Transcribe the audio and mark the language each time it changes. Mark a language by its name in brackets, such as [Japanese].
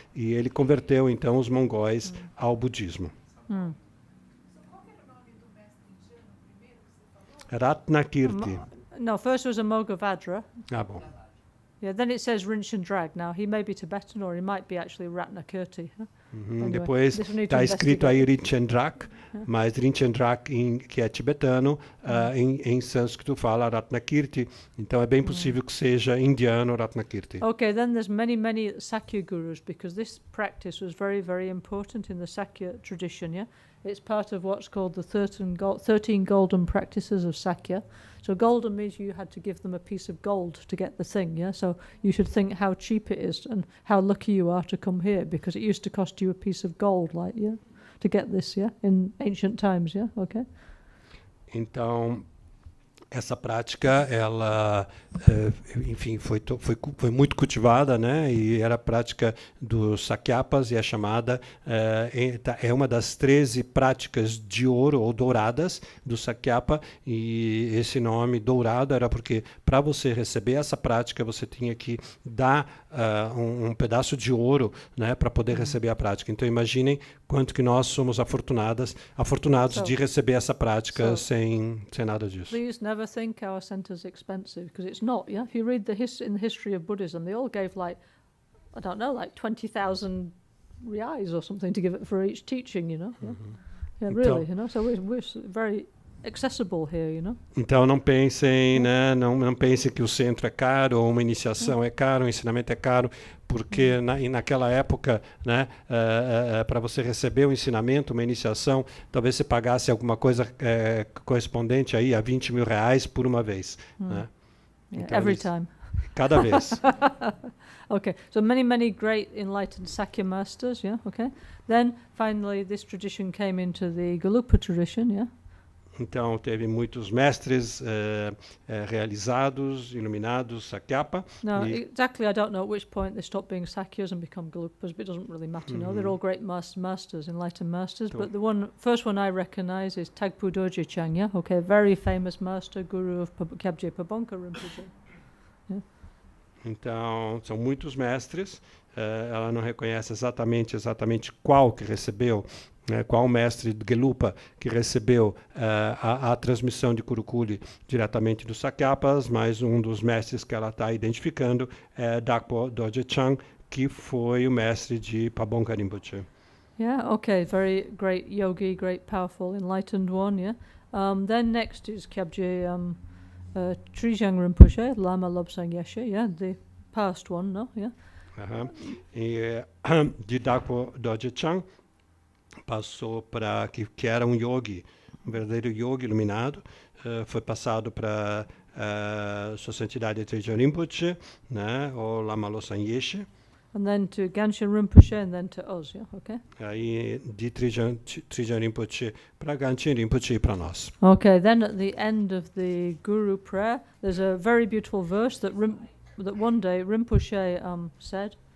[Portuguese] E ele converteu então os mongóis ao budismo. Qual era o nome do mestre indiano primeiro que você falou? Ratnakirti. [English] No, first was Amoghavajra. [Portuguese] Ah, bom. [English] Yeah, then it says Rinchendrag. Now, he may be Tibetan or he might be actually Ratnakirti. Huh? Anyway, [Portuguese] depois está escrito aí Rinchendrag, mas Rinchendrag, que é tibetano, em sânscrito fala Ratnakirti. Então é bem possível que seja indiano Ratnakirti. [English] Okay, then there's many Sakya gurus, because this practice was very, very important in the Sakya tradition, yeah? It's part of what's called the 13 golden practices of Sakya. So golden means you had to give them a piece of gold to get the thing, yeah? So you should think how cheap it is and how lucky you are to come here, because it used to cost you a piece of gold, like, yeah, to get this, yeah, in ancient times, yeah, okay? [Portuguese] Então, essa prática, ela, enfim, foi muito cultivada, né? E era a prática dos Sakyapas e é chamada, é uma das 13 práticas de ouro ou douradas do Sakyapa, e esse nome dourado era porque para você receber essa prática você tinha que dar um pedaço de ouro, né, para poder receber a prática. Então imaginem quanto que nós somos afortunados de receber essa prática sem nada disso. [English] Please never think our center is expensive, because it's not. Yeah, if you read in the history of Buddhism, they all gave like 20,000 reais or something to give it for each teaching. You know, yeah, really. You know, so we're very accessible here, you know. [Portuguese] Então não pensem, né, não pensem que o centro é caro ou uma iniciação é caro, um ensinamento é caro, porque naquela época, né, para você receber um ensinamento, uma iniciação, talvez você pagasse alguma coisa correspondente aí a 20 mil reais por uma vez. Né? [English] Yeah, [Portuguese] Então, [English] every time. [Portuguese] Cada vez. [English] Okay, so many great enlightened Sakya masters, yeah, okay. Then finally this tradition came into the Galupa tradition, yeah. [Portuguese] Então teve muitos mestres realizados, iluminados, Sakyapa. [English] No, exactly, I don't know at which point they stopped being Sakyas and become Galupas, but it doesn't really matter, you know. They're all great masters, enlightened masters, but the first one I recognize is Tagpu Dorje Chang, yeah, okay, very famous master, guru of Kyabje Pabonka Rinpoche. Yeah. [Portuguese] Então, são muitos mestres, ela não reconhece exatamente qual que recebeu, qual mestre de Gelupa que recebeu a transmissão de Kurukulle diretamente dos Sakyapas, mas um dos mestres que ela está identificando é Dakpo Dorje Chang, que foi o mestre de Pabonka Rinpoche. [English] Yeah, okay, very great yogi, great powerful, enlightened one, yeah. Then next is Kyabje Trijang Rinpoche, Lama Lobsang Yeshe, yeah, the past one, no, yeah. [Portuguese] E de Dakpo Dorje Chang passou para que era um yogi, um verdadeiro yogi iluminado, foi passado para Sua Santidade Trijang Rinpoche, né, ou Lama Lobsang Yeshe. [English] And then to Ganshin Rinpoche and then to us, yeah, okay? [Portuguese] Aí de Trijang Rinpoche para Ganshin Rinpoche para nós. [English] Okay, then at the end of the Guru prayer, there's a very beautiful verse that one day Rinpoche said.